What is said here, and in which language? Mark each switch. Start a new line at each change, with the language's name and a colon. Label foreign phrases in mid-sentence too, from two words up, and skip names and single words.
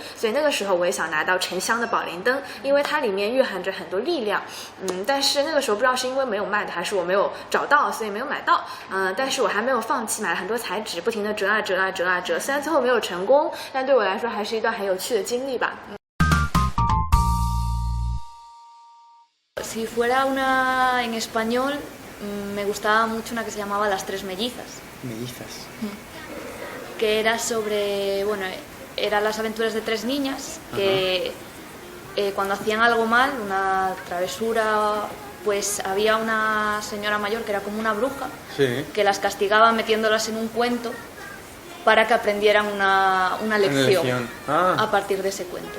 Chinese: 所以那个时候我也想拿到沉香的宝莲灯，因为它里面蕴含着很多力量。但是那个时候不知道是因为没有卖的，还是我没有找到，所以没有买到。但是我还没有放弃，买了很多彩纸，不停的折啊折啊折啊折。虽然最后没有成功，但对我来说还是一段很有趣的经历吧。
Spanish: Si fuera una en español, me gustaba mucho una que se llamaba Las Tres Mellizas. Mellizas. Que era sobre, bueno, eran las aventuras de tres niñas que cuando hacían algo mal, una travesura, pues había una señora mayor que era como una bruja, que las castigaba metiéndolas en un cuento para que aprendieran una lección a partir de ese cuento.